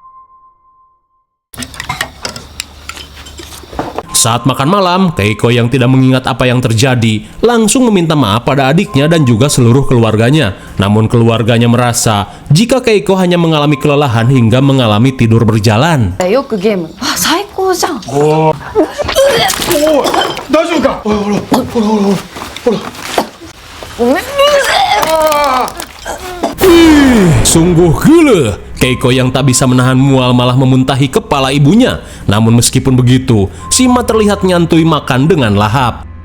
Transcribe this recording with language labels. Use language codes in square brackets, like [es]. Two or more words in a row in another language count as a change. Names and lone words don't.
[id] Saat makan malam, Keiko yang tidak mengingat apa yang terjadi langsung meminta maaf pada adiknya dan juga seluruh keluarganya. Namun keluarganya merasa jika Keiko hanya mengalami kelelahan hingga mengalami tidur berjalan. [ja] よくゲーム。あ、最高じゃん。 [id] Sungguh gila, Keiko yang tak bisa menahan mual malah memuntahi kepala ibunya. Namun meskipun begitu, Sima terlihat nyantui makan dengan lahap.